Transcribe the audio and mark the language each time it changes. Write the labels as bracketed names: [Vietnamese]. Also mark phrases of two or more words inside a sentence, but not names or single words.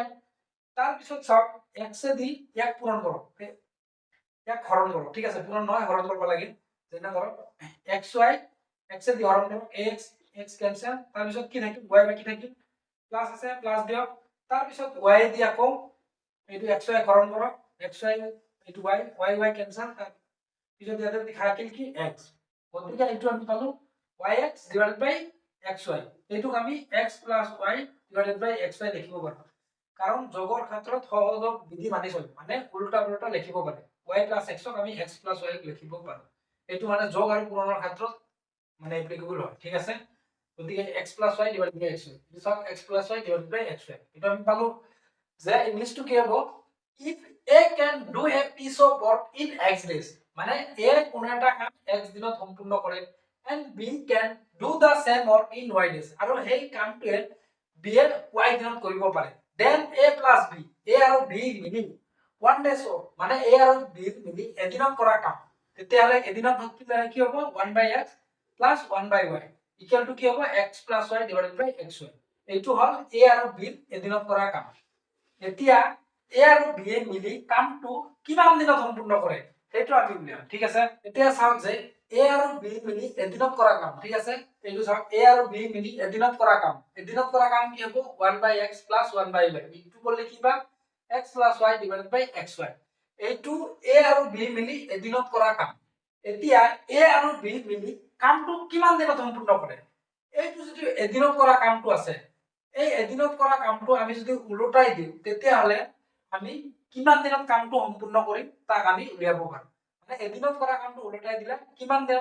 [Assamese] তাৰ পিছত চাওক x দি ইয়াক পূৰণ কৰক ইয়াক হৰণ কৰক ঠিক আছে পূৰণ নহয় হৰণ কৰিব লাগে যেনে ধৰক xy x দি হৰণ কৰক x x কেনসেল তাৰ পিছত কি থাকিল y বাকি থাকিল প্লাস আছে প্লাস দিয়ক তাৰ পিছত y দি আকৌ এইটো xy হৰণ কৰক xy এইটো y y কেনসেল তাৰ পিছত ইয়াতে দেখাকিল কি x গতিকে এইটো আমি পালো yx / xy এইটো আমি x + y / xy লিখিব পাৰো কাৰণ যোগৰ ক্ষেত্ৰত সহযোগ বিধি মানি চলে মানে উল্টা উল্টা লিখিব পাৰে y + x ক আমি x + y লিখিব পাৰো এইটো মানে যোগ আৰু পূৰণৰ ক্ষেত্ৰত মানে এপ্লিকেবল হয় ঠিক আছে গতিকে x + y / xy বিছক x + y / xy এটা আমি পালো যে ইংলিশটো কি হ'ব [English] if A can do a piece of work in x days [Assamese] মানে A কোন একটা কাম x দিনত সম্পূৰ্ণ কৰে [English] and B can do the same work in y days [Assamese] আৰু এই কামটোৱে B এ y দিনত কৰিব পাৰে [English] then A plus B [Assamese] A আৰু B মিলি [English] 1 days work [Assamese] মানে A আৰু B মিলি এদিনত কৰা কাম তেতিয়াহলে এদিনত কি হ'ব [English] 1/x plus 1/y equal to [Assamese] কি হ'ব [English] x plus y divided by xy [Assamese] এইটো হল A আৰু B এদিনত কৰা কাম এতিয়া A আৰু B এ মিলি কামটো কিমান দিনত সম্পূৰ্ণ কৰে সেইটো আমি উলিয়াম ঠিক আছে এতিয়া চাওক যে A আৰু B মিলি এদিনত কৰা কাম ঠিক আছে এইটো চাওক A আৰু B মিলি এদিনত কৰা কাম কি হ'ব [English] 1/x plus 1/y [Assamese] ইটো কৰিলে কি পাম [English] x plus y divided by xy [Assamese] এইটো A আৰু B মিলি এদিনত কৰা কাম এতিয়া A আৰু B মিলি কামটো কিমান দিনত সম্পূৰ্ণ কৰে এইটো যদি এদিনত কৰা কামটো আছে এই এদিনত কৰা কামটো আমি যদি উলটাই দিও তেতিয়াহলে আমি কিমান দিনত কামটো সম্পূৰ্ণ কৰিম তাক আমি উলিয়াব পাৰো মানে এদিনত কৰা কামটো উলটাই দিলে কিমান দিনত